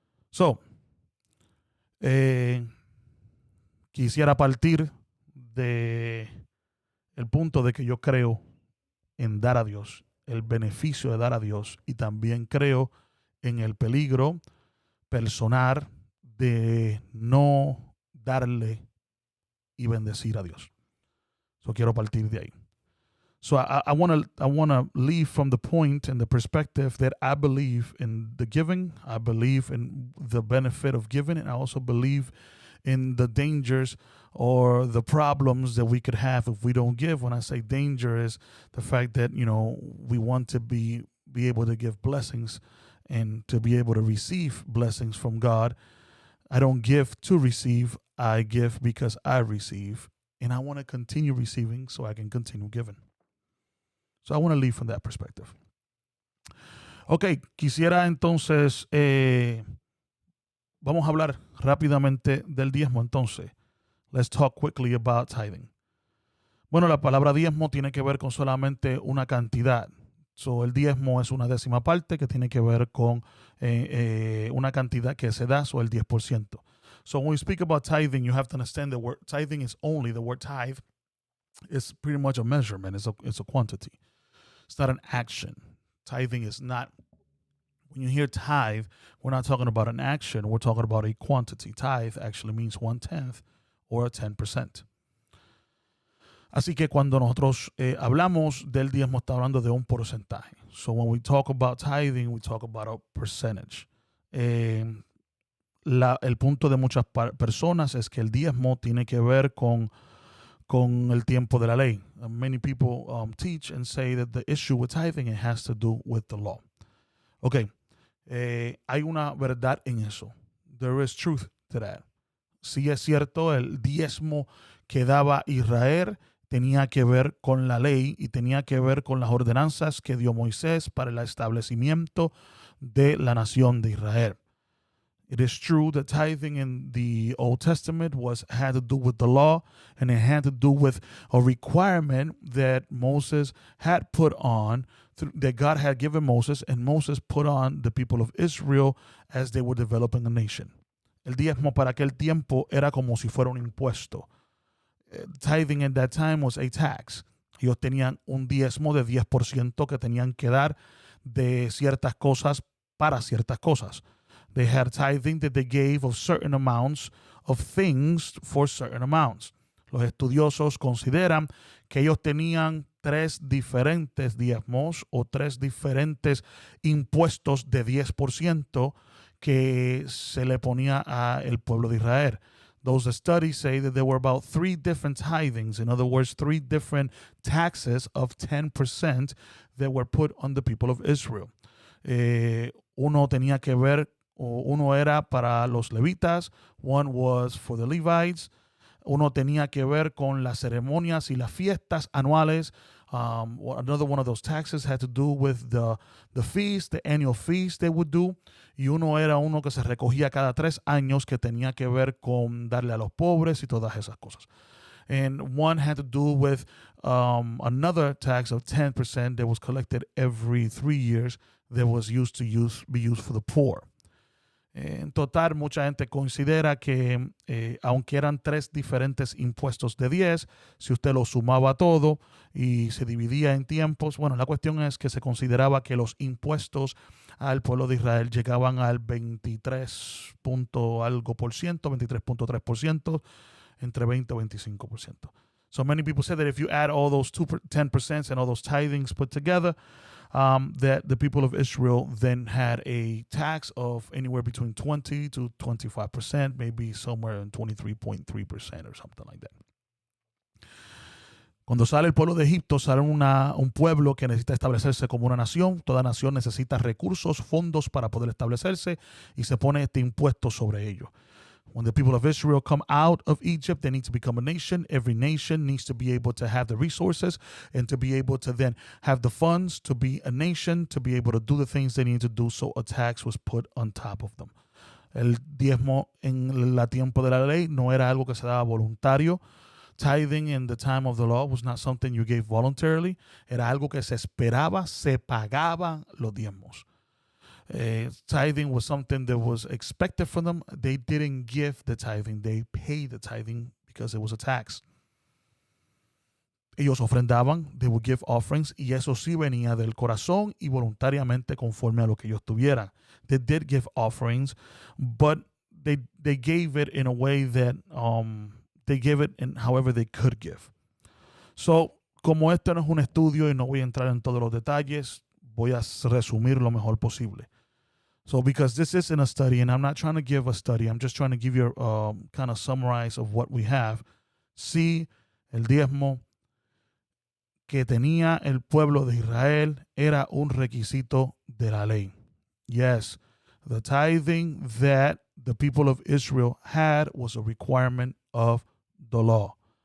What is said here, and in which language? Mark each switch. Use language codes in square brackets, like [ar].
[es] So, quisiera partir de el punto de que yo creo en dar a Dios, el beneficio de dar a Dios, y también creo en el peligro personal de no darle y bendecir a Dios. So quiero partir de ahí. [en] So I want to leave from the point and the perspective that I believe in the giving, I believe in the benefit of giving, and I also believe in the dangers or the problems that we could have if we don't give. When I say danger is the fact that, we want to be able to give blessings and to be able to receive blessings from God. I don't give to receive. I give because I receive. And I want to continue receiving so I can continue giving. So I want to leave from that perspective. [es] Ok, quisiera entonces, vamos a hablar rápidamente del diezmo entonces. [en] Let's talk quickly about tithing. [es] Bueno, la palabra diezmo tiene que ver con solamente una cantidad. So, el diezmo es una décima parte que tiene que ver con una cantidad que se da, el 10%. [en] So when we speak about tithing, you have to understand the word tithing is only, the word tithe is pretty much a measurement. It's a quantity. It's not an action. Tithing is not, when you hear tithe, we're not talking about an action. We're talking about a quantity. Tithe actually means 1/10 or 10%. [es] Así que cuando nosotros hablamos del diezmo, está hablando de un porcentaje. [en] So when we talk about tithing, we talk about a percentage. [es] El punto de muchas personas es que el diezmo tiene que ver con el tiempo de la ley. [en] Many people teach and say that the issue with tithing, it has to do with the law. [es] Okay, hay una verdad en eso. [en] There is truth to that. [es] Sí es cierto, el diezmo que daba Israel tenía que ver con la ley y tenía que ver con las ordenanzas que dio Moisés para el establecimiento de la nación de Israel. [en] It is true that tithing in the Old Testament had to do with the law, and it had to do with a requirement that Moses had put on, that God had given Moses, and Moses put on the people of Israel as they were developing a nation. [es] El diezmo para aquel tiempo era como si fuera un impuesto. [en] Tithing at that time was a tax. [es] Ellos tenían un diezmo de 10% que tenían que dar de ciertas cosas para ciertas cosas. [en] They had tithing that they gave of certain amounts of things for certain amounts. [es] Los estudiosos consideran que ellos tenían 3 diferentes diezmos o 3 diferentes impuestos de 10% que se le ponía al pueblo de Israel. [en] Those studies say that there were about 3 different tithings, in other words, 3 different taxes of 10% that were put on the people of Israel. [es] Uno tenía que ver, uno era para los levitas, [en] one was for the Levites, [es] uno tenía que ver con las ceremonias y las fiestas anuales. [en] Another one of those taxes had to do with the feast, the annual feast they would do. [es] Y uno era uno que se recogía cada 3 años que tenía que ver con darle a los pobres y todas esas cosas. [en] And one had to do with another tax of 10% that was collected every 3 years that was used to be used for the poor. [es] En total, mucha gente considera que aunque eran 3 diferentes impuestos de 10, si usted lo sumaba todo y se dividía en tiempos, bueno, la cuestión es que se consideraba que los impuestos al pueblo de Israel llegaban al 23 punto algo por ciento, 23.3%, entre 20 o 25%. [en] So many people say that if you add all those 10% and all those tithings put together, that the people of Israel then had a tax of anywhere between 20 to 25%, maybe somewhere in 23.3% or something like that. [es] Cuando sale el pueblo de Egipto, sale un pueblo que necesita establecerse como una nación. Toda nación necesita recursos, fondos para poder establecerse y se pone este impuesto sobre ellos. [en] When the people of Israel come out of Egypt, they need to become a nation. Every nation needs to be able to have the resources and to be able to then have the funds to be a nation, to be able to do the things they need to do. So a tax was put on top of them. [es] El diezmo en la tiempo de la ley no era algo que se daba voluntario. [en] Tithing in the time of the law was not something you gave voluntarily. [es] Era algo que se esperaba, se pagaban los diezmos. [en] Tithing was something that was expected from them. They didn't give the tithing. They paid the tithing because it was a tax. [es] Ellos ofrendaban, [en] they would give offerings, [es] y eso sí venía del corazón y voluntariamente conforme a lo que ellos tuvieran. [en] They did give offerings, but they gave it in a way that they gave it in however they could give. [es] So, como este no es un estudio y no voy a entrar en todos los detalles, voy a resumir lo mejor posible. [en] So because this isn't a study, and I'm not trying to give a study, I'm just trying to give you a kind of summarize of what we have. [es] Sí, el diezmo que tenía el pueblo de Israel era un requisito de la ley. [en] Yes, the tithing that the people of Israel had was a requirement of the law.